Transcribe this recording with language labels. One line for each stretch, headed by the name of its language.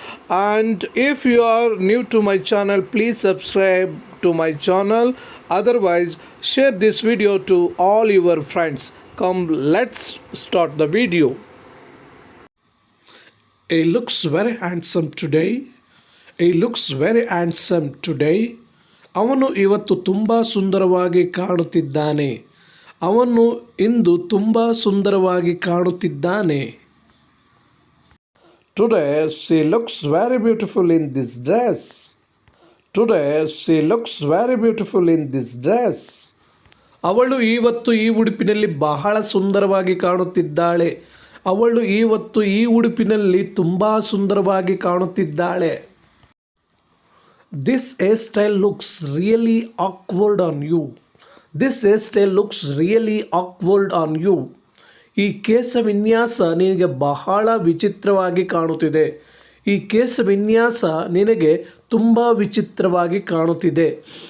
English: And if you are new to my channel, please subscribe to my channel. Otherwise, share this video to all your friends. Come, let's start the video. He looks very handsome today. He looks very handsome today.
Kannada: ಅವನು ಇವತ್ತು ತುಂಬ ಸುಂದರವಾಗಿ ಕಾಣುತ್ತಿದ್ದಾನೆ. ಅವನು ಇಂದು ತುಂಬ ಸುಂದರವಾಗಿ ಕಾಣುತ್ತಿದ್ದಾನೆ.
English: Today she looks very beautiful in this dress. Today she looks very beautiful in this dress.
Kannada: ಅವಳು ಇವತ್ತು ಈ ಉಡುಪಿನಲ್ಲಿ ಬಹಳ ಸುಂದರವಾಗಿ ಕಾಣುತ್ತಿದ್ದಾಳೆ. ಅವಳು ಇವತ್ತು ಈ ಉಡುಪಿನಲ್ಲಿ ತುಂಬ ಸುಂದರವಾಗಿ ಕಾಣುತ್ತಿದ್ದಾಳೆ.
English: This hairstyle looks really awkward on you. This hairstyle looks really awkward on you.
Kannada: ಈ ಕೇಶ ವಿನ್ಯಾಸ ನಿನಗೆ ಬಹಳ ವಿಚಿತ್ರವಾಗಿ ಕಾಣುತ್ತಿದೆ. ಈ ಕೇಶ ವಿನ್ಯಾಸ ನಿನಗೆ ತುಂಬ ವಿಚಿತ್ರವಾಗಿ ಕಾಣುತ್ತಿದೆ.